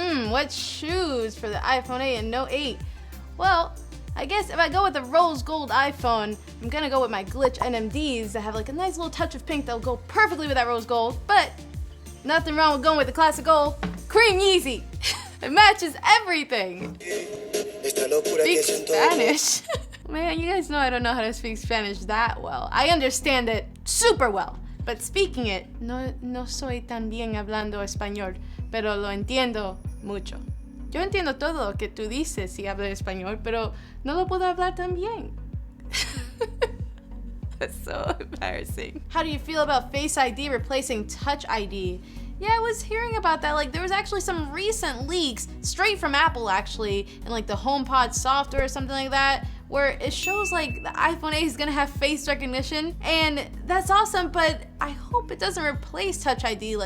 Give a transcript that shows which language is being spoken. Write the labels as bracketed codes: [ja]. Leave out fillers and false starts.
[en] What shoes for the iPhone 8 and Note 8? Well, I guess if I go with the rose gold iPhone, I'm gonna go with my Glitch NMDs that have a nice little touch of pink that'll go perfectly with that rose gold, but nothing wrong with going with the classic gold. Cream Yeezy. It matches everything. Speak Spanish. Man, you guys know I don't know how to speak Spanish that well. I understand it super well, but speaking it, [es] no soy tan bien hablando español, pero lo entiendo mucho. Yo entiendo todo lo que tú dices si hablo español, pero no lo puedo hablar tan bien. [en] That's so embarrassing. How do you feel about Face ID replacing Touch ID? Yeah, I was hearing about that. There was actually some recent leaks, straight from Apple actually, in the HomePod software or something like that, where it shows the iPhone 8 is gonna have face recognition, and that's awesome, but I hope it doesn't replace Touch ID.